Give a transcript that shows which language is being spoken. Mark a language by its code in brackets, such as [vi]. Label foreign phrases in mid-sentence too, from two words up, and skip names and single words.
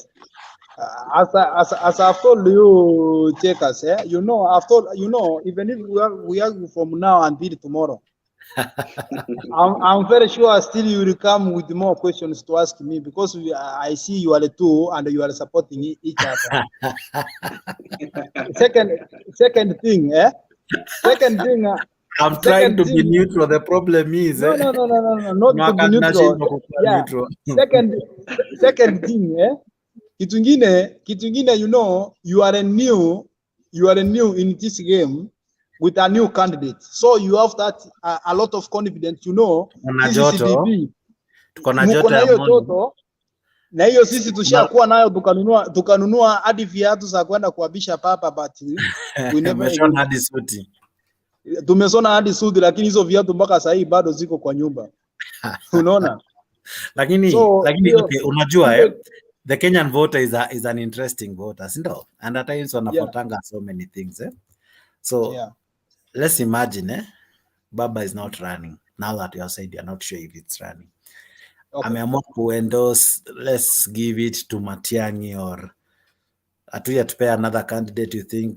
[en] As I've told you, checkers, you know, I've told you know, even if we are from now until tomorrow, I'm very sure still you will come with more questions to ask me because I see you are the two and you are supporting each other. Second thing, I'm trying to be neutral. The problem is no, not to be neutral. Yeah. Second thing, [sw] kitu ingine, [en] you know, you are new in this game with a new candidate, so you have that a lot of confidence, you know. [sw] Tuko na joto ya joto na hiyo sisi tushakuwa nayo, tukanunua hadi viatu za kwenda kuabisha papa, [en] but we never [sw] hadi suti. Tumesona hadi suti, lakini hizo viatu mpaka sasa bado ziko kwa nyumba. Unaona? Lakini okay, unajua [en] the Kenyan voter is an interesting voter, sindo? And at times wanapotanga so many things, So let's imagine, Baba is not running. Now that you have said you're not sure if it's running. [sw] Ameamua kuendorse, [en] let's give it to Matiang'i or Atuya to pay another candidate, you think?